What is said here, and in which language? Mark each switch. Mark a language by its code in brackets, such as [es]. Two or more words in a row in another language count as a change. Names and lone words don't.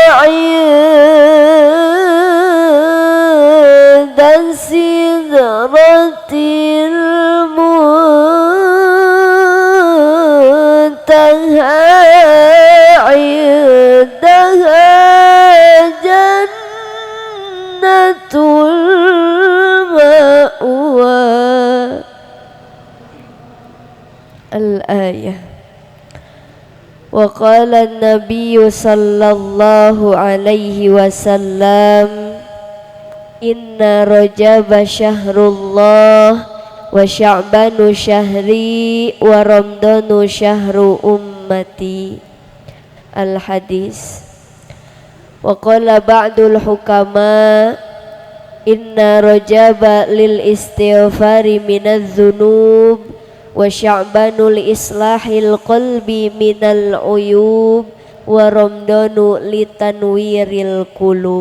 [ar] عند سدرة المنتهى عندها جنة الآية. وقال النبي صلى الله عليه وسلم إن رجب شهر الله وشعبان شهري ورمضان شهر أمتي. الحديث. وقال بعض الحكماء إن رجب للاستغفار من الذنوب وشعبان لإصلاح القلب من العيوب ورمضان لتنوير القلوب.